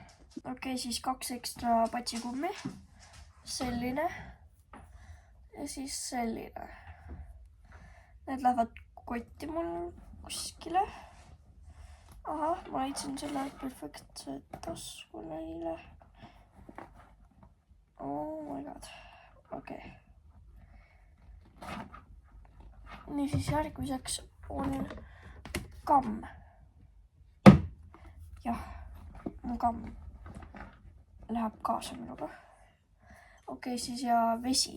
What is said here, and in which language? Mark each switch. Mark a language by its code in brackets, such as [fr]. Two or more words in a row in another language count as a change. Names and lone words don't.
[et] Okei, siis 2 ekstra patsikummi. Selline. Ja siis selline. Need lähevad kotti mul kuskile. Ahah, ma leidsin selle perfektse tasku neile. [en] Oh my god. [et] Okei. Nii, siis järgmiseks on kamm. Jah, mu kamm läheb kaasa minuga. Okei, siis ja vesi.